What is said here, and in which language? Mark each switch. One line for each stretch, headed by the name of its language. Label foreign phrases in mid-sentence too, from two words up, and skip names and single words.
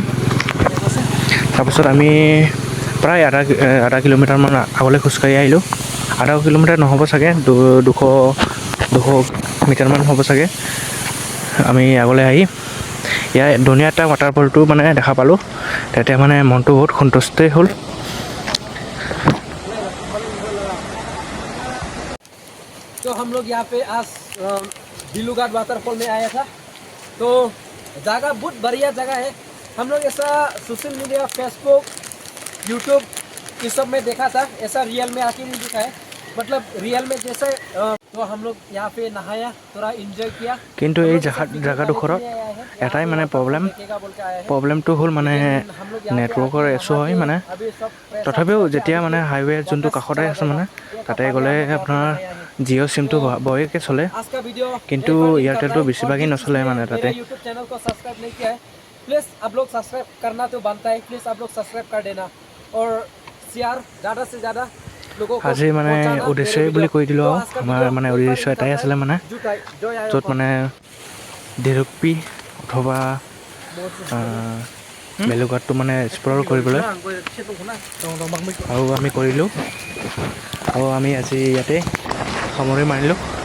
Assamese: তাৰপিছত আমি প্ৰায় আধা কিলোমিটাৰমান আগলৈ খোজকাঢ়ি আহিলোঁ। আধা কিলোমিটাৰ নহ'ব চাগে, 200 মিটাৰমান হ'ব চাগে। আমি আগলৈ আহি ইয়াৰ ধুনীয়া এটা ৱাটাৰফলটো দেখা পালোঁ। তেতিয়া মনটো বহুত সন্তুষ্টেই হ'ল।
Hindi: तो हम लोग यहाँ पे आज बेलूघाट वाटरफॉल में आया था। तो जगह बहुत बढ़िया जगह है। हम लोग ऐसा
English: social media,
Hindi: फेसबुक, यूट्यूब इस सब में देखा था, ऐसा रियल में आके नहीं दिखा है। मतलब रियल में जैसे तो हम लोग यहाँ पे नहाया, थोड़ा एंजॉय किया।
Assamese: কিন্তু এই জেগাডোখৰত এটাই প্ৰব্লেমটো হ'ল
English: networkৰ issue
Assamese: হয়। তথাপিও যেতিয়া
English: highway zoneটো
Assamese: কাষতে আছে তাতে গ'লে আপোনাৰ জিঅ' চিমটো বঢ়িয়াকৈ চলে, কিন্তু এয়াৰটেলটো বেছিভাগেই নচলে তাতে।
Hindi: यूट्यूब चैनल को सब्सक्राइब नहीं किया है, प्लीज़ आप लोग सब्सक्राइब करना तो बनता है। प्लीज़ आप लोग सब्सक्राइब कर देना और शेयर ज़्यादा से ज़्यादा लोगों को
Assamese: আজি উদ্দেশ্যই বুলি কৈ দিলোঁ আৰু আমাৰ উদ্দেশ্য এটাই আছিলে য'ত ডিৰুক পি অথবা ভেলুঘাটটো এক্সপ্ল'ৰ কৰিবলৈ, আৰু আমি কৰিলোঁ। আৰু আমি আজি ইয়াতে সামৰি মাৰিলোঁ।